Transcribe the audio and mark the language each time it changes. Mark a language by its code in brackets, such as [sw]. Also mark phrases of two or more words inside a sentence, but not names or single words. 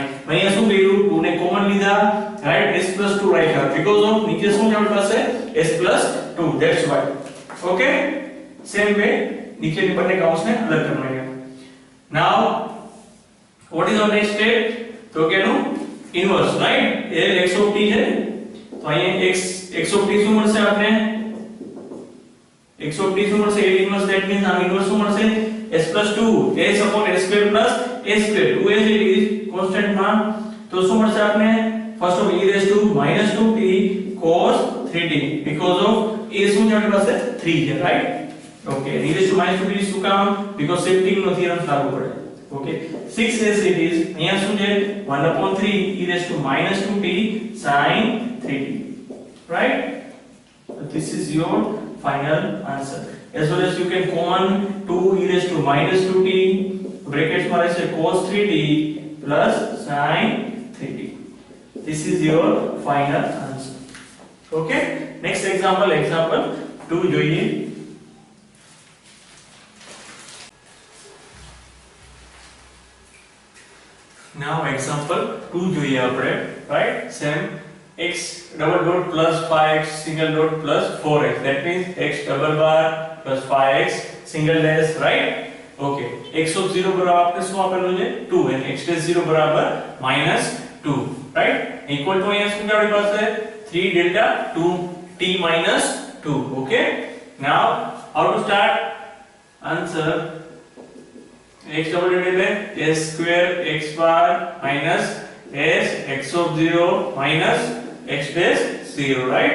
[gu] અહીંયા શું કર્યું? 2 ને કોમન લીધા, [en] right? s plus 2 રાખ્યા because of [gu] નીચે શું જવાબ પાસે? [en] s plus 2, that's why. okay, same way [gu] નીચેની બંને કૌંસને અલગ કરી નાખ્યા. [en] now what is our next step? [gu] તો કેનું ઇન્વર્સ, રાઈટ? એ [en] x of t [gu] છે તો અહીંયા [en] x of t [gu] શું મળશે આપણે? [en] x of t [gu] શું મળશે? [en] a inverse that means આ inverse [gu] શું મળશે? [en] s plus 2 s upon s square plus a square 2 as it is constant માં [gu] તો શું મળશે આપણે? [en] first of e raised to minus 2t cos 3t because of a [gu] શું છે આપણી પાસે? [en] 3 છે, રાઈટ? okay, e raised to minus 2t [gu] શું કામ? [en] because shifting [gu] નો થિયરમ લાગુ પડે. [en] okay, 6 as it is [gu] અહીંયા શું છે? [en] 1 upon 3 e raised to minus 2t sin 3t, right? so this is your final answer. as well as you can common 2 e raised to minus 2t brackets [gu] માં રહેશે [en] cos 3t plus sin 3t. this is your final answer. okay, next example 2 જોઈએ. Now example 2 [gu] જોઈએ આપણે, [en] right? Same x double dot plus 5x single dot plus 4x, that means x double bar plus 5x single dash, right? Okay, x of 0 [gu] બરાબર આપણે શું આપેલું છે [en] 2 and x dash 0 બરાબર -2, right? Equal to [gu] અહીંયા શું કે આપણી પાસે [en] 3 delta 2t minus 2. Okay, now how to start answer? x double dot એટલે s square x bar minus s x of 0 minus x dash 0, right?